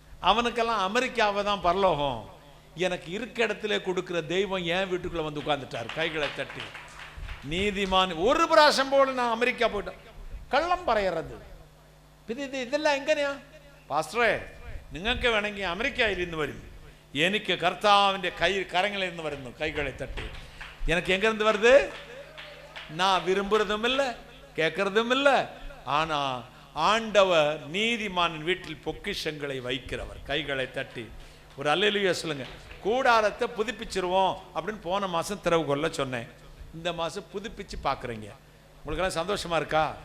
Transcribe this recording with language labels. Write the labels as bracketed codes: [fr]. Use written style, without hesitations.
[ta] அவனுக்கெல்லாம் அமெரிக்காவை தான் பரலோகம். எனக்கு இருக்க இடத்துல கொடுக்கிற தெய்வம் என் வீட்டுக்குள்ள வந்து உட்கார்ந்துட்டார், கைகளை தட்டி. நீதிமான் ஒரு பிராசம் போல நான் அமெரிக்கா போயிட்டேன். கள்ளம் பறையறது இதெல்லாம் [ml] എങ്ങനെയാ പാസ്റ്ററേ? നിങ്ങൾക്ക് വേണമെങ്കിൽ അമേരിക്കയിൽ നിന്ന് വരും. എനിക്ക് കർത്താവിൻ്റെ കരങ്ങളിൽ നിന്ന് വരുന്നു, കൈകളെ തട്ടി. [ta] எனக்கு எங்கிருந்து வருது? நான் விரும்புறதும் இல்லை, கேட்கறதும் இல்லை. ஆனா ஆண்டவர் நீதிமானின் வீட்டில் பொக்கிஷங்களை வைக்கிறவர். கைகளை தட்டி ஒரு அல்லேலூயா சொல்லுங்க. கூடாரத்தை புதுப்பிச்சிருவோம் அப்படின்னு போன மாசம் திறவுகொள்ள சொன்னேன். இந்த மாசம் புதுப்பிச்சு பார்க்குறீங்க. உங்களுக்கெல்லாம் சந்தோஷமா இருக்கா?